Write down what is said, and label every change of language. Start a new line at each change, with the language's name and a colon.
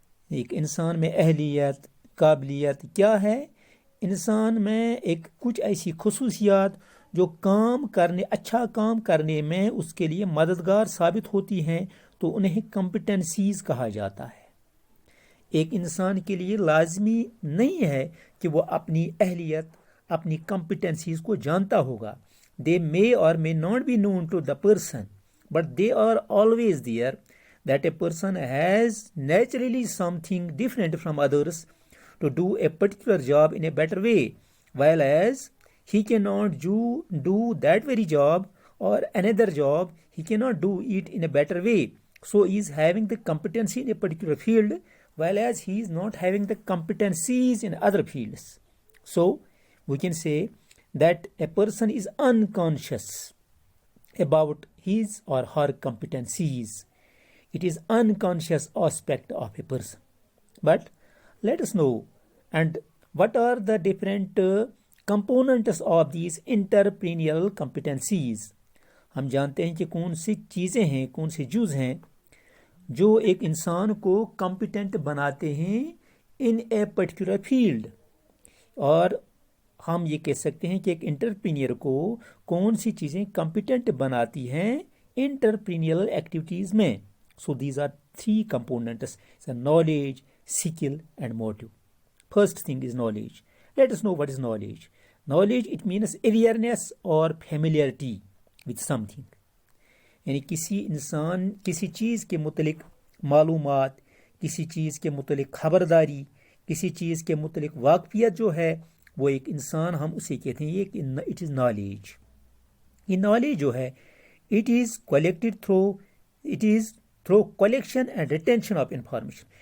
Urdu: ایک انسان میں اہلیت، قابلیت کیا ہے؟ انسان میں ایک کچھ ایسی خصوصیات جو اچھا کام کرنے میں اس کے لیے مددگار ثابت ہوتی ہیں، تو انہیں کمپٹنسیز کہا جاتا ہے. ایک انسان کے لیے لازمی نہیں ہے کہ وہ اپنی اہلیت، اپنی کمپٹنسیز کو جانتا ہوگا.
English: They may or may not be known to the person, but they are always there. That a person has naturally something different from others to do a particular job in a better way, while as he cannot do that very job or another job, he cannot do it in a better way. So he is having the competency in a particular field, while as he is not having the competencies in other fields. So we can say that a person is unconscious about his or her competencies. It is unconscious aspect of a person. But let us know, and what are the different components of these entrepreneurial competencies.
Urdu: ہم جانتے ہیں کہ کون سی چیزیں ہیں، کون سے جز ہیں جو ایک انسان کو کمپیٹنٹ بناتے ہیں
English: In a particular field.
Urdu: اور ہم یہ کہہ سکتے ہیں کہ ایک انٹرپرینئر کو کون سی چیزیں کمپیٹنٹ بناتی ہیں انٹرپرینیورل ایکٹیویٹیز میں. So these are three components: knowledge, skill and motive. First thing is knowledge. Let us know what is knowledge. Knowledge, it means awareness or familiarity with something. یعنی کسی انسان کسی چیز کے متعلق معلومات، کسی چیز کے متعلق خبرداری، کسی چیز کے متعلق واقفیت جو ہے وہ ایک انسان، ہم اسے کہتے ہیں یہ
English: It is knowledge.
Urdu: یہ نالج جو ہے
English: It is collected through collection and retention of information.